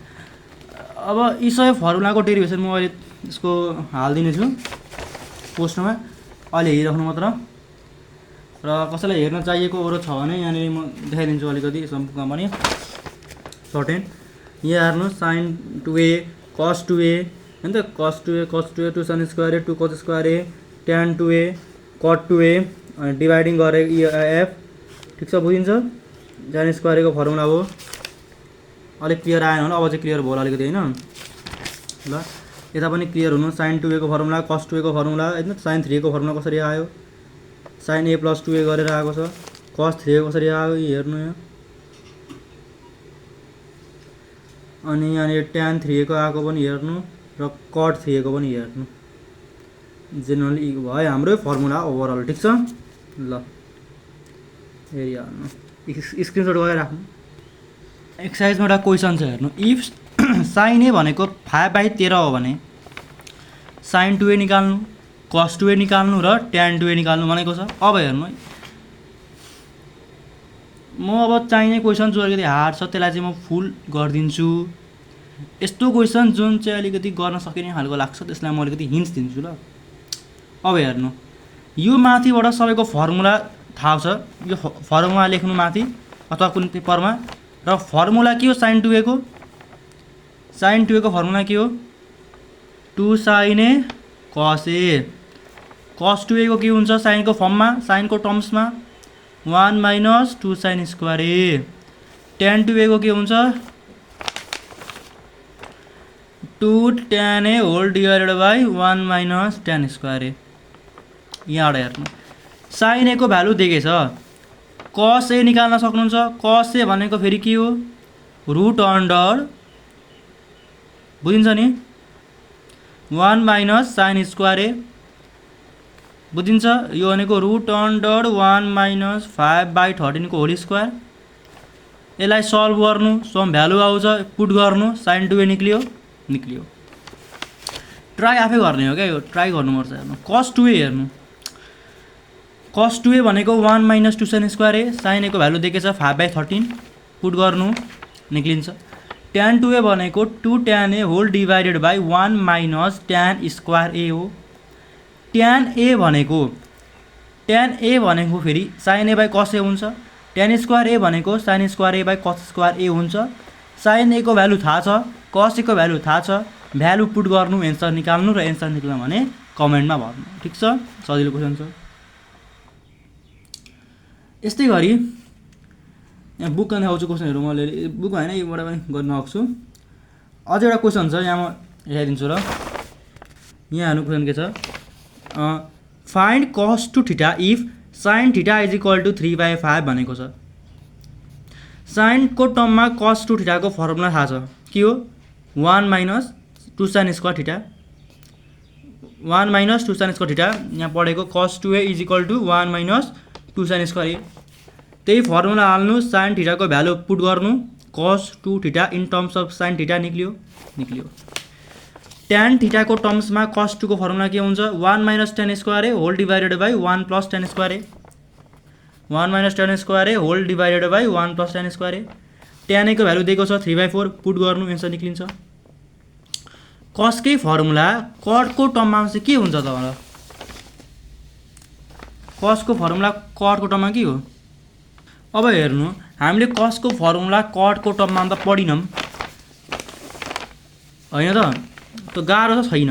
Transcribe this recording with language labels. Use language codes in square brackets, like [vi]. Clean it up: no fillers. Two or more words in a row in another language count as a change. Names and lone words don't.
[ne] अब यी सबै फर्मुलाको डेरिभेसन म अहिले यसको हाल्दिनेछु। पोस्टमा अहिले हेरिराख्नु मात्र। र कसैलाई हेर्न चाहिएको अरू छ भने यहाँनिर म देखाइदिन्छु अलिकति सम्पूर्ण पनि [en] short and. [ne] यहाँ हेर्नु साइन 2a cos 2a हैन त, cos 2a 2 sin स्क्वायर a 2 cos स्क्वायर a tan 2a cot 2a अनि डिभाइडिङ गरे f। ठिक छ, बुझिन्छ। tan स्क्वायर को फर्मुला हो। अलिक क्लियर आएन होला, अब चाहिँ क्लियर भयो होला अलिकति हैन। ल यता पनि क्लियर हुनु। sin 2a को फर्मुला, cos 2a को फर्मुला हैन, sin 3a को फर्मुला कसरी आयो, sin a + 2a गरेर आएको छ। cos 3a कसरी आयो हेर्नु यहाँ। अनि यहाँनिर tan 3a को आएको पनि हेर्नु र cot 3a को पनि हेर्नु। जेनरली भयो हाम्रो फर्मुला ओभरअल। ठिक छ। ल हेरिहाल्नु, स्क्रिनशट गरेर राख्नु। एक्सरसाइजमा एउटा क्वेसन छ हेर्नु। इफ sin a भनेको 5/13 हो भने sin 2a निकाल्नु, cos 2a निकाल्नु र tan 2a निकाल्नु भनेको छ। अब हेर्नु है, म अब चाहिने क्वेसन जो अलिकति हार्ड छ त्यसलाई चाहिँ म फुल गरिदिन्छु। यस्तो क्वेसन जुन चाहिँ अलिकति गर्न सकिने खालको लाग्छ त्यसलाई म अलिकति हिन्ट्स दिन्छु ल। अब हेर्नु, यो माथिबाट सबैको फर्मुला थाहा छ, यो फर्मुला लेख्नु माथि अथवा कुनै पेपरमा। र फर्मुला के हो sin 2a को? sin 2a को फर्मुला के हो? 2 sin a cos a। cos 2a को के हुन्छ? sin को फर्ममा, sin को टर्म्समा 1 - 2 sin स्क्वायर a। tan 2a को के हुन्छ? 2 tan a [en] whole divided by [ne] 1 - tan स्क्वायर a। यहाँबाट हेर्नु, sin a को भ्यालु दिएको छ, cos a निकाल्न सक्नुहुन्छ। cos a भनेको फेरि के हो? [en] root under, [ne] बुझिन्छ नि, 1 - sin स्क्वायर a, बुझिन्छ। यो भनेको [en] root under [ne] 1 - 5/13 को होल स्क्वायर। यसलाई सल्भ गर्नु, [en] some value [ne] आउँछ, पुट गर्नु, sin 2a निक्लियो। ट्राई आफै गर्ने हो क्या, यो ट्राई गर्नुपर्छ। हेर्नु cos 2a हेर्नु, cos 2a भनेको 1 - 2 sin स्क्वायर a। sin a को भ्यालु दिएको छ 5/13, पुट गर्नु, निक्लिन्छ। tan 2a भनेको 2 tan a [en] whole divided by [ne] 1 - tan स्क्वायर a हो। tan a भनेको फेरि sin a बाई cos a हुन्छ। tan स्क्वायर a भनेको sin स्क्वायर a बाई cos स्क्वायर a हुन्छ। sin a को भ्यालु थाहा छ, cos a को भ्यालु थाहा छ, [en] value put [ne] गर्नु, एन्सर निकाल्नु र एन्सर निक्ल्यो भने कमेन्टमा भर्नु। ठिक छ, सजिलो क्वेसन छ। यस्तै गरी यहाँ बुकमा देखाउँछु क्वेसनहरू, मैले बुक होइन योबाट पनि गर्न सक्छु। अझै एउटा क्वेसन छ, यहाँ म हेरिदिन्छु र। यहाँ हेर्नु क्वेसन के छ, [en] find cos 2 theta if sin theta is equal to 3/5 [ne] भनेको छ। sin को टर्ममा cos 2 थीटा को फर्मुला थाहा छ, के हो? 1 - 2 sin स्क्वायर थीटा। 1 - 2 sin स्क्वायर थीटा यहाँ पढेको, cos 2a [en] is equal to [ne] 1 - 2 sin स्क्वायर a। त्यही फर्मुला हाल्नु, sin थीटा को भ्यालु पुट गर्नु, cos 2 थीटा [en] in terms of [ne] sin थीटा निक्लियो। tan थीटा को टर्म्समा cos 2 को फर्मुला के हुन्छ? 1 - tan स्क्वायर a [en] whole divided by [ne] 1 + tan स्क्वायर a। 1 - tan स्क्वायर a [en] whole divided by [ne] 1 + tan स्क्वायर a। tan a को भ्यालु दिएको छ 3/4, पुट गर्नु, एन्सर निक्लिन्छ। cos कै फर्मुला cot को टर्ममा चाहिँ के हुन्छ त होला? cos को फर्मुला cot को टर्ममा के हो? अब हेर्नु, हामीले cos को फर्मुला cot को टर्ममा त पढिनौँ होइन त गाह्रो त छैन।